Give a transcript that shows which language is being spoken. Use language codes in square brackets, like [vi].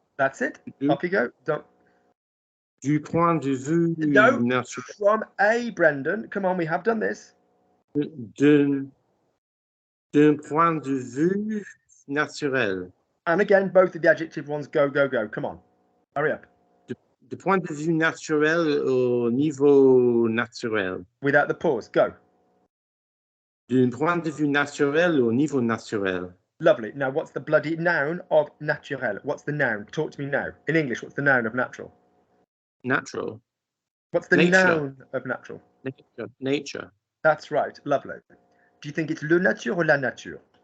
[en] That's it. Off you go. Don't... [fr] Du point de vue [en] naturel. From a, Brendan. Come on, we have done this. [fr] D'un point de vue naturel. [en] And again, both of the adjective ones go. Come on. Hurry up. [fr] Du point de vue naturel au niveau naturel. [en] Without the pause. Go. [fr] D'un point de vue naturel au niveau naturel. [en] Lovely. Now, what's the bloody noun of naturel? What's the noun? Talk to me now. In English, what's the noun of natural? Natural. What's the noun of natural? Nature. That's right. Lovely. Do you think it's le nature or la nature?